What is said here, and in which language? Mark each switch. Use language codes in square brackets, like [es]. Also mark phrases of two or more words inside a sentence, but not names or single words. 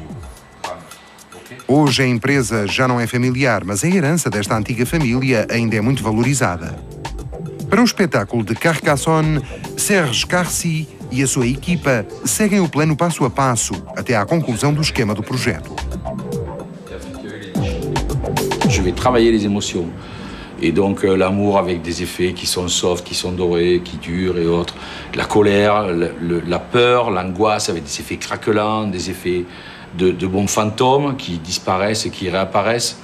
[pt] Hoje a empresa já não é familiar, mas a herança desta antiga família ainda é muito valorizada. Para o espetáculo de Carcassonne, Serge Carcy e a sua equipa seguem o plano passo a passo até à conclusão do esquema do projeto. [fr] Je vais travailler les émotions. Et donc l'amour avec des effets qui sont soft, qui sont dorés, qui durent et autres. La colère, la peur, l'angoisse avec des effets craquelants, des effets de bons fantômes qui disparaissent et qui réapparaissent.